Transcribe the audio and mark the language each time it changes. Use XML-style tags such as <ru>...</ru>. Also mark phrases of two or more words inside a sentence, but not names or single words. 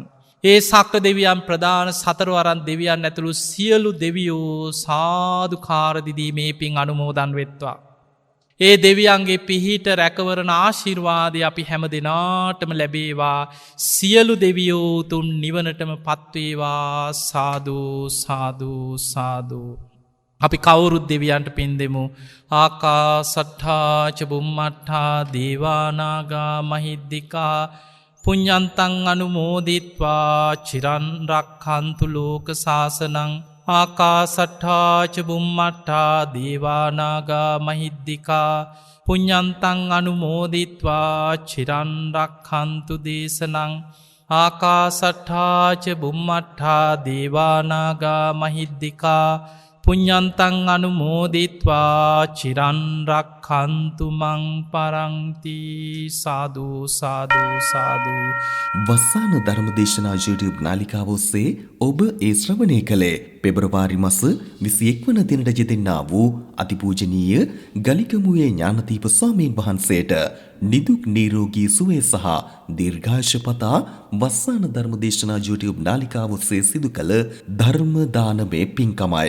<si>ඒ සක්‍ර දෙවියන් ප්‍රධාන සතරවරන් දෙවියන් ඇතුළු සියලු දෙවියෝ සාදුකාර දිදී මේ පින් අනුමෝදන් වෙත්වා. ඒ දෙවියන්ගේ පිහිට රැකවරණ ආශිර්වාදය අපි හැම දෙනාටම ලැබේවා. සියලු දෙවියෝ තුන් නිවනටම පත්වේවා සාදු සාදු සාදු. අපි කවුරුත් දෙවියන්ට පින් දෙමු.</si> <pi>ආකාසට්ඨා ච බුම්මට්ඨා දේවානාගා මහිද්దికා පුඤ්ඤන්තං අනුමෝදිත්වා චිරන් රක්ඛන්තු ලෝක සාසනං. ආකාසට්ඨා ච බුම්මට්ඨා දේවානාගා මහිද්దికා පුඤ්ඤන්තං අනුමෝදිත්වා චිරන් රක්ඛන්තු දේශනං. ආකාසට්ඨා ච බුම්මට්ඨා දේවානාගා මහිද්దికා පුඤ්ඤන්තං අනුමෝදිත්වා චිරන් රක්ඛන්තු මං පරන්ති සාදු සාදු සාදු.</pi> <si>වස්සාන ධර්මදේශනා YouTube නාලිකාව ඔස්සේ ඔබ ඒ ශ්‍රවණය කළේ පෙබරවාරි මාස 21 වන දිනට යෙදෙන්නා වූ අතිපූජනීය ගලිකමුවේ ඥානදීප ස්වාමීන් වහන්සේට නිදුක් නිරෝගී සුවය සහ දීර්ඝායුෂ පතා වස්සාන ධර්මදේශනා YouTube නාලිකාව ඔස්සේ සිදු කළ ධර්ම දානමය පින්කමයි.</si>